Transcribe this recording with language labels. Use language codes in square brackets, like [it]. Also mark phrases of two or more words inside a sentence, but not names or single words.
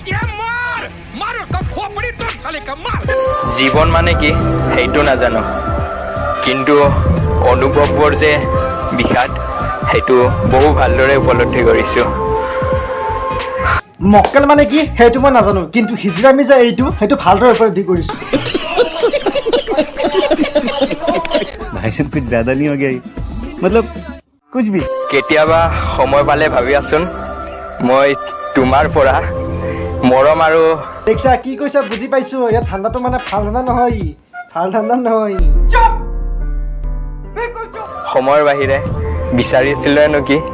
[as] জীৱন মানে কি সেইটো নাজানো, কিন্তু অনুভৱবোৰ যে বিষাদ সেইটো বহু ভালদৰে উপলব্ধি কৰিছোঁ। মক্কেল মানে কি সেইটো মই নাজানো, কিন্তু হিজৰামি যে এইটো সেইটো ভালদৰে উপলব্ধি কৰিছোঁ। [hi] भाई साहब कुछ ज्यादा नहीं हो गया ये? मतलब कुछ भी। [as] কেতিয়াবা সময় পালে ভাবি আছোন মই তোমাৰ পৰা মৰম আৰু দেখিছা কি কৈছা? বুজি পাইছোঁ। ইয়াত ঠাণ্ডাটো মানে ভাল ঠাণ্ডা নহয়, ভাল ঠাণ্ডা নহয়। সময়ৰ বাহিৰে বিচাৰি আছিলো নেকি?